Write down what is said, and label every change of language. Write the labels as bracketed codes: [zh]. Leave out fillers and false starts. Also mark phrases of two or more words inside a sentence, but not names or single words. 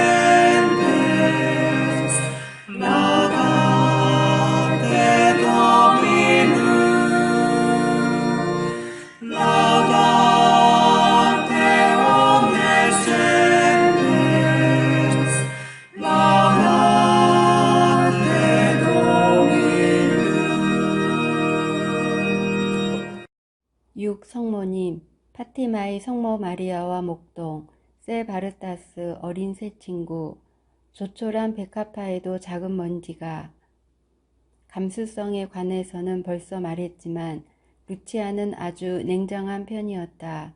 [la] gentes, laudate Dominum, laudate omnes gentes, laudate Dominum. 6. [ko] 성모님, 파티마의 성모 마리아와 목동, 세 바르타스 어린 새 친구, 조촐한 백합화에도 작은 먼지가. 감수성에 관해서는 벌써 말했지만 루치아는 아주 냉정한 편이었다.